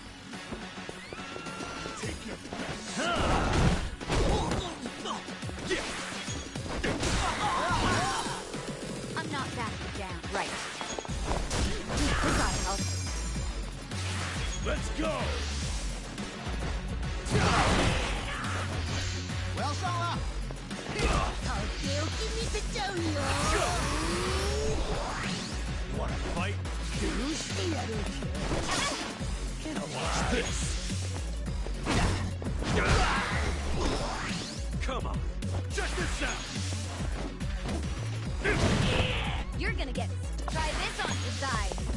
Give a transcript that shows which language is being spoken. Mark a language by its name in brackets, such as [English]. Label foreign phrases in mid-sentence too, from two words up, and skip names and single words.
[English] Take your best. I'm not backing down. Right. This ought to help. Let's go. [Chinese] 我要上了。 [Japanese] とっておき見せちゃうよ。 [English] Wanna fight? [Japanese] どうしてやろうか。 [English] Watch this. Come on. Check this out. You're gonna get. Try this on your side.